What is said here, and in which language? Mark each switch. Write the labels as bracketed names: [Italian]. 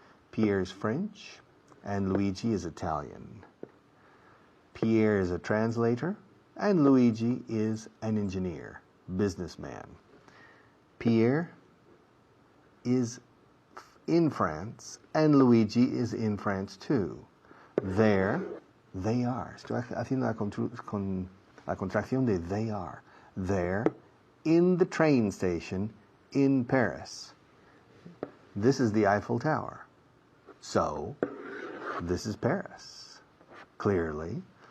[English] Pierre's French, and Luigi is Italian. Pierre is a translator, and Luigi is an engineer, businessman. Pierre is in France, and Luigi is in France too. There, they are. [Spanish] Estoy haciendo la contracción de they are. [English] There, in the train station in Paris. This is the Eiffel Tower. So, this is Paris, clearly.